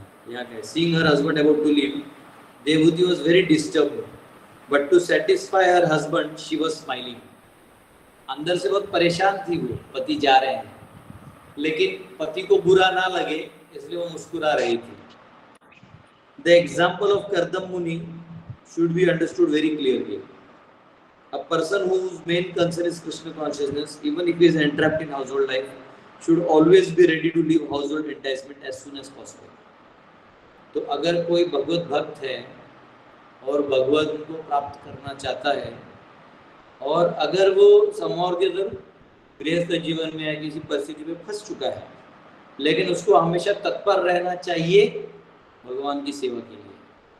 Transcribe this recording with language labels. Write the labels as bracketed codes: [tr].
[hi] यहाँ क्या, [en] seeing her husband about to leave, Devahuti was very disturbed, but to satisfy her husband she was smiling. [hi] अंदर से बहुत परेशान थी वो, पति जा रहे हैं, लेकिन पति को बुरा ना लगे इसलिए वो मुस्कुरा रही थी। [en] The example of Kardam Muni should be understood very clearly. A person whose main concern is Krishna consciousness, even if he is entrapped in household life, should always be ready to leave household enticement as soon as possible. [hi] तो अगर कोई भगवत भक्त है और भगवत को प्राप्त करना चाहता है और अगर वो समहार के अंदर गृहस्थ जीवन में या किसी परिस्थिति में फंस चुका है, लेकिन उसको हमेशा तत्पर रहना चाहिए भगवान की सेवा के लिए।